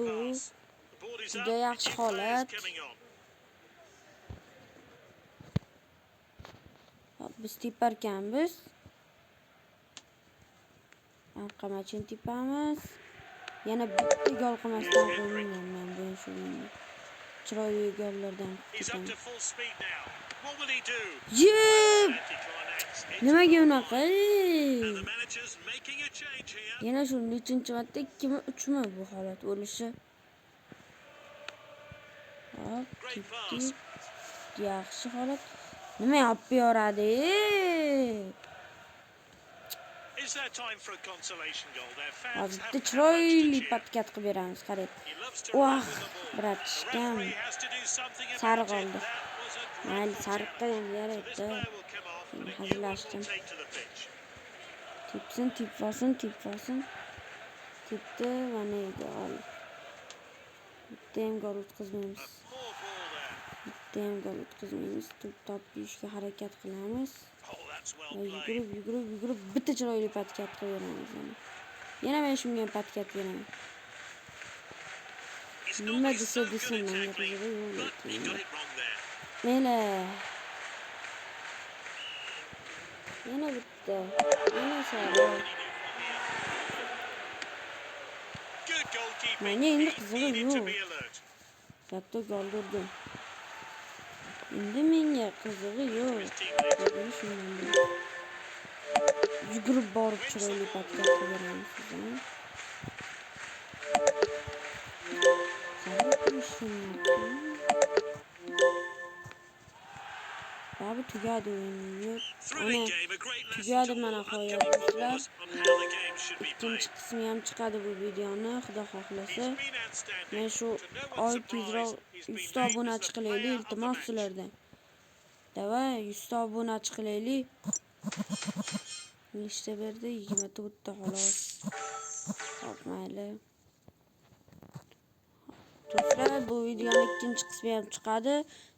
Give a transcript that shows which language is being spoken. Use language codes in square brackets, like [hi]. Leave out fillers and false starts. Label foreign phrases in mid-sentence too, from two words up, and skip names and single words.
[uz] Juda yaxshi holat. Biz teparkanmiz. Anqamachin tepamiz. Yana bitta gol qilmasdan qo'ymayman men bu o'yinni. Chiroyli gollardan [en] He's up [uz] kutaman. [en] to full speed now. What will he do? Yep! Anticlimax. It's [uz] Nimaga [en] gone [uz] unaqa? [en] wide. And the manager's making a change here. [uz] Yana shu 3-marta 2mi 3mi bu holat bo'lishi. Hop, [en] Great pass. [uz] tip. Yaxshi holat. Nima yapib yoradi? [en] Is there time for a consolation goal? Their fans [uz] Hozir [en] haven't [uz] bitta [en] had much to [uz] chiroyli [en] cheer. [uz] patkat qilib beramiz, qarang. [en] He loves to [uz] Voh, [en] run with the ball. The [uz] bratishkam. [en] referee has to do something [uz] Sariq [en] about it. [uz] oldi. [en] That was a [uz] Mayli, [en] dreadful [uz] sariqqa [en] challenge. [uz] ham [en] So this [uz] yaraydi. [en] player will come off and a new one [uz] Hazillashdim. [en] will take to the pitch. [uz] Tepsin, tepsin. Tepdi, mana gol. Bitta ham gol o'tkazmaymiz. [en] A poor ball there. [uz] Bitta ham gol o'tkazmaymiz. To'p topishga harakat qilamiz. [en] Oh, that's well [uz] Va [en] played. [uz] yugurib bitta chiroyli patkat qilib beramiz. Yana men shunga ham patkat beraman. [en] He's [uz] Nima [en] normally [uz] desa [en] so good [uz] desin, [en] at [uz] menga [en] tackling, [uz] qizig'i yo'q [en] but he [uz] lekin. [en] got it wrong there. [uz] Mayli. Yana bitta. Yana sariq. [en] Good goalkeeping. [uz] Menga endi [en] He [uz] qizig'i [en] needed to [uz] yo'q. [en] be alert. [uz] Katta gol urdim. Endi menga qizig'i yo'q. [en] His teammate. [uz] Lekin shundan bo'ldi. Yugurib borib chiroyli patkat qilib beramiz sizdan. Abi tugadi o'yin. [en] Thrilling [uz] Ana [en] game, a great lesson [uz] tugadi [en] to [uz] mana [en] all upcoming [uz] qo'yapsizlar. [en] footballers on how the game should be played. [uz] Ikkinchi qismi ham chiqadi bu videoni, xudo [en] He's [uz] xohlasa. [en] been outstanding. [uz] Men shu [en] To no one's [uz] oy tezroq [en] surprise, he's [uz] 100 [en] been [uz] ta [en] named [uz] obunachi [en] as the [uz] qilaylik, [en] player of the [uz] iltimos [en] match. [uz] sizlardan. Davay 100 ta obunachi qilaylik. Nechta berdi? 24 ta xolos. Hop, mayli. Do'stlar, bu videoning ikkinchi qismi ham chiqadi.